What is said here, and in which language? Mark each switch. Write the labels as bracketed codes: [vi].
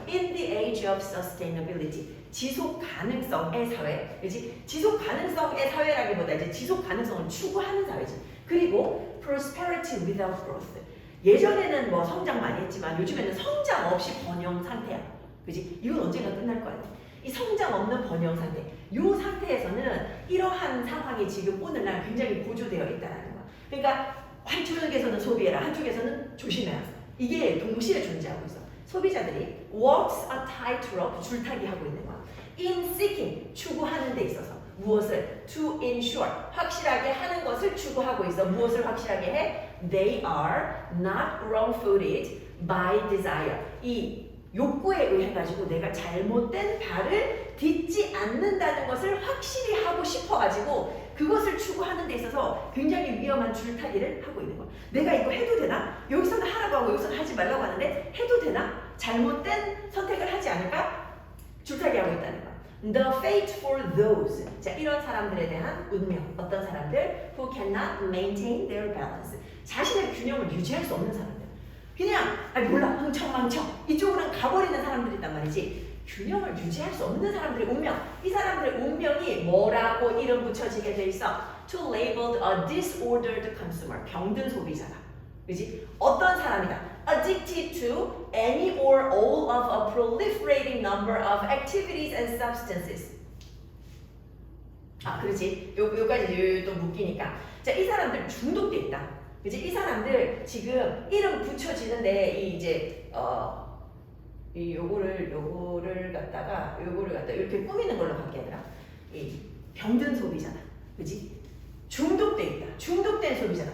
[en] In the age of sustainability. [ko] 지속 가능성의 사회. 그렇지? 지속 가능성의 사회라기보다 이제 지속 가능성을 추구하는 사회지. 그리고 [en] prosperity without growth. [ko] 예전에는 뭐 성장 많이 했지만 요즘에는 성장 없이 번영 상태야. 그지? 이건 언젠가 끝날 거 아니야. 이 성장 없는 번영 상태. 이 상태에서는 이러한 상황이 지금 오늘날 굉장히 고조되어 있다는 거야. 그러니까 한쪽에서는 소비해라, 한쪽에서는 조심해라. 이게 동시에 존재하고 있어. 소비자들이 [en] walks a tightrope [ko] 줄타기 하고 있는 거야. [en] In seeking [ko] 추구하는 데 있어서 무엇을? [en] To ensure [ko] 확실하게 하는 것을 추구하고 있어. 무엇을 확실하게 해? [en] They are not wrong-footed by desire. [ko] 이 욕구에 의해 가지고 내가 잘못된 발을 딛지 않는다는 것을 확실히 하고 싶어 가지고 그것을 추구하는 데 있어서 굉장히 위험한 줄타기를 하고 있는 거야. 내가 이거 해도 되나? 여기서는 하라고 하고 여기서는 하지 말라고 하는데 해도 되나? 잘못된 선택을 하지 않을까? 줄타기하고 있다는 거야. [en] The fate for those. [ko] 자, 이런 사람들에 대한 운명. 어떤 사람들? [en] Who cannot maintain their balance. [ko] 자신의 균형을 유지할 수 없는 사람들. 그냥 아니 몰라 흥청망청 이쪽으로는 가버리는 사람들이 있단 말이지. 균형을 유지할 수 없는 사람들의 운명. 이 사람들의 운명이 뭐라고 이름 붙여지게 돼 있어? [en] To labeled a disordered consumer. [ko] 병든 소비자다. 그지? 어떤 사람이다? [en] Addicted to any or all of a proliferating number of activities and substances. [ko] 아, 그렇지. 요까지 또 묶이니까. 자, 이 사람들 중독돼 있다. 그지? 이 사람들 지금 이름 붙여지는데 이 이제 이 요거를 갖다가 이렇게 꾸미는 걸로 바뀌더라. 이 병든 소비잖아. 그지? 중독돼 있다. 중독된 소비잖아.